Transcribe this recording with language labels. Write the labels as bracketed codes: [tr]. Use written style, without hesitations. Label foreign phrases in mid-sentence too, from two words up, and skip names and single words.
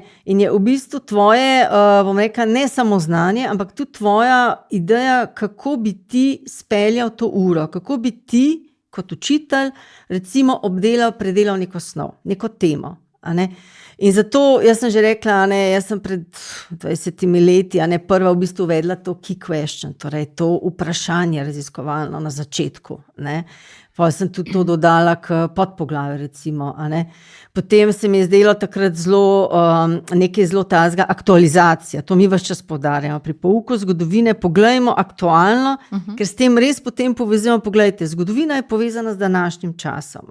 [sl] In je v bistvu tvoje, bom rekla, ne samo znanje, ampak tudi tvoja ideja, kako bi ti speljal to uro, kako bi ti kot učitelj recimo predelal neko snov, neko temo. A ne? In zato, jaz sem že rekla, jaz sem pred 20 leti prva v bistvu uvedla to [en] key question, [sl] torej to vprašanje raziskovalno na začetku. Ne? Pa sem tudi to dodala k podpoglavju, recimo. A ne? Potem se mi je zdelo takrat nekaj zelo tazga aktualizacija. To mi ves čas poudarjamo. Pri pouku zgodovine poglejmo aktualno, ker s tem res potem povezujemo, poglejte, zgodovina je povezana z današnjim časom.